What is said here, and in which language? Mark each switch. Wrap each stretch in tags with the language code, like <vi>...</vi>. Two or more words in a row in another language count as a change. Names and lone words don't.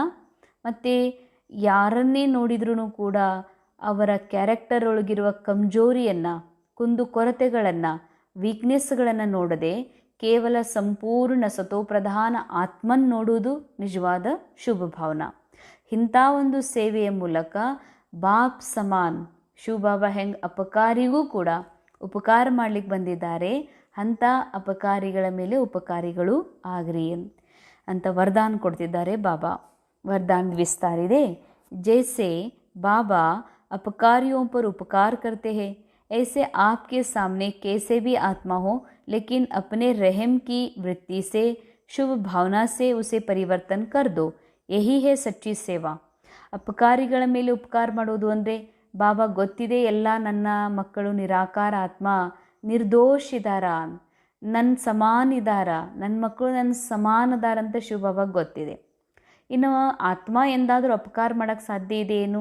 <kn>ಮತ್ತು ಯಾರನ್ನೇ ನೋಡಿದ್ರೂ ಕೂಡ ಅವರ ಕ್ಯಾರೆಕ್ಟರ್ ಒಳಗಿರುವ ಕಮ್ಜೋರಿಯನ್ನು, ಕುಂದುಕೊರತೆಗಳನ್ನು, ವೀಕ್ನೆಸ್ಗಳನ್ನು ನೋಡದೆ ಕೇವಲ ಸಂಪೂರ್ಣ</kn> <hi>सतोप्रधान आत्मा</hi> <kn>ನೋಡುವುದು ನಿಜವಾದ</kn> <hi>शुभ भावना.</hi> <kn>ಇಂಥ ಒಂದು ಸೇವೆಯ ಮೂಲಕ</kn> <hi>बाप समान</hi> <kn>ಶಿವಬಾಬಾ ಹೆಂಗೆ ಅಪಕಾರಿಗೂ ಕೂಡ ಉಪಕಾರ ಮಾಡಲಿಕ್ಕೆ ಬಂದಿದ್ದಾರೆ, ಅಂಥ ಅಪಕಾರಿಗಳ ಮೇಲೆ ಉಪಕಾರಿಗಳು ಆಗ್ರಿ ಅಂತ ವರದಾನ ಕೊಡ್ತಿದ್ದಾರೆ ಬಾಬಾ.</kn> <hi>वरदान विस्तार</hi> <kn>ಇದೆ.</kn> <hi>जैसे बाबा अपकारियों पर उपकार करते हैं, ऐसे आपके सामने कैसे भी आत्मा हो, लेकिन अपने रहम की वृत्ति से, शुभ भावना से उसे परिवर्तन कर दो. यही है सच्ची सेवा.</hi> <kn>ಅಪಕಾರಿಗಳ ಮೇಲೆ ಉಪಕಾರ ಮಾಡೋದು ಅಂದರೆ ಬಾಬಾ ಗೊತ್ತಿದೆ ಎಲ್ಲ ನನ್ನ ಮಕ್ಕಳು ನಿರಾಕಾರ ಆತ್ಮ ನಿರ್ದೋಷಿದಾರ, ನನ್ನ ಸಮಾನಿದಾರ, ನನ್ನ ಮಕ್ಕಳು ನನ್ನ ಸಮಾನದಾರ ಅಂತ ಶಿವಬಾಬಾ ಗೊತ್ತಿದೆ. ಇನ್ನು ಆತ್ಮ ಎಂದಾದರೂ ಅಪಕಾರ ಮಾಡೋಕ್ಕೆ ಸಾಧ್ಯ ಇದೆ ಏನು?</kn>